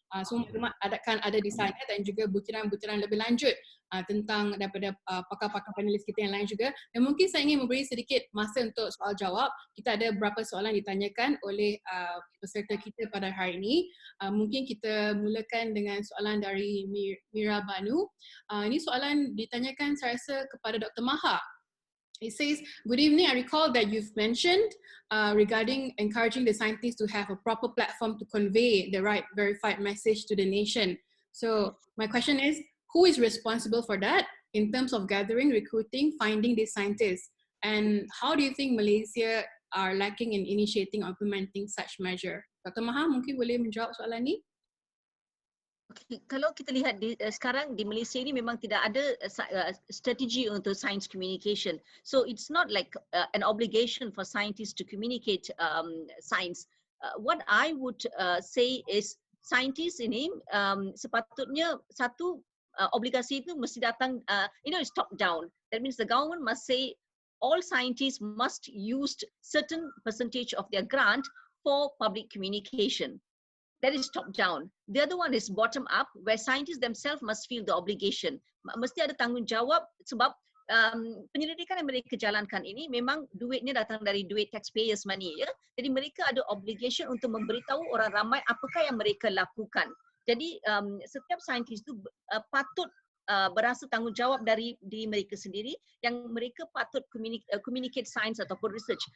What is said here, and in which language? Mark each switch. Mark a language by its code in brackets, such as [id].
[ms] Semua maklumat akan ada di sana dan juga butiran-butiran lebih lanjut tentang daripada pakar-pakar panelis kita yang lain juga. Dan mungkin saya ingin memberi sedikit masa untuk soal jawab. Kita ada beberapa soalan ditanyakan oleh peserta kita pada hari ini. Mungkin kita mulakan dengan soalan dari Mira Banu. Ini soalan ditanyakan saya rasa kepada Dr. Maha. [en] It says, good evening, I recall that you've mentioned regarding encouraging the scientists to have a proper platform to convey the right verified message to the nation. So my question is, who is responsible for that in terms of gathering, recruiting, finding these scientists? And how do you think Malaysia are lacking in initiating or implementing such measure? Dr. [ms] Maha mungkin boleh menjawab soalan ni? Okay, kalau kita lihat sekarang di Malaysia ini memang tidak ada strategi untuk science communication. [en] So it's not like an obligation for scientists to communicate science. What I would say is scientists [ms] ini sepatutnya satu obligasi itu mesti datang, [en] it's top down. That means the government must say all scientists must use certain percentage of their grant for public communication. That is top down. The other one is bottom up, where scientists themselves must feel the obligation. [ms] Mesti ada tanggungjawab sebab penyelidikan yang mereka jalankan ini memang duitnya datang dari duit [en] taxpayers money [ms] ya. Jadi mereka ada obligation untuk memberitahu orang ramai apakah yang mereka lakukan. Jadi setiap saintis itu patut berasa tanggungjawab dari mereka sendiri yang mereka patut [en] communicate science [ms] ataupun [en] research.